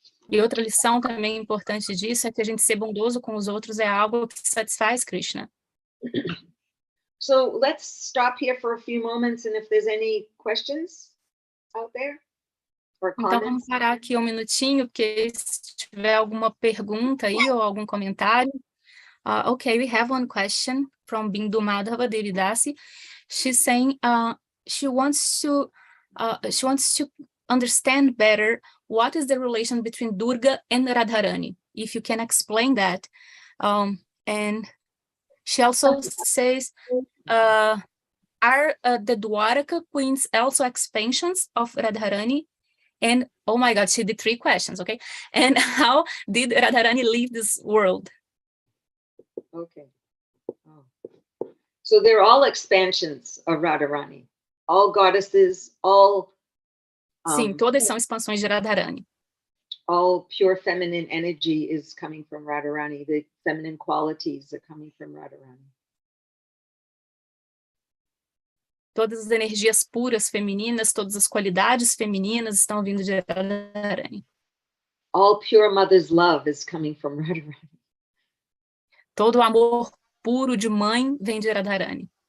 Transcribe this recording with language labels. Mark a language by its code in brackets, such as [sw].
[pt] E outra lição também importante disso é que a gente ser bondoso com os outros é algo que satisfaz Krishna. [en] So let's stop here for a few moments, and if there's any questions out there or comments. [pt] Então vamos parar aqui um minutinho, porque se tiver alguma pergunta aí ou algum comentário. [en] Okay, we have one question from Bindu Madhava Devi Dasi. She's saying she wants to understand better what is the relation between Durga and Radharani. If you can explain that. And she also says, are the Dwaraka queens also expansions of Radharani? And, oh my God, she did 3 questions, okay? And how did Radharani leave this world? Okay. Oh. So they're all expansions of Radharani. All goddesses, all... [pt] Sim, todas são expansões de Radharani. [en] All pure feminine energy is coming from Radharani. The feminine qualities are coming from Radharani. [pt] Todas as energias puras femininas, todas as qualidades femininas estão vindo de Radharani. [en] All pure mother's love is coming from Radharani. [pt] Todo o amor puro de mãe vem de Radharani.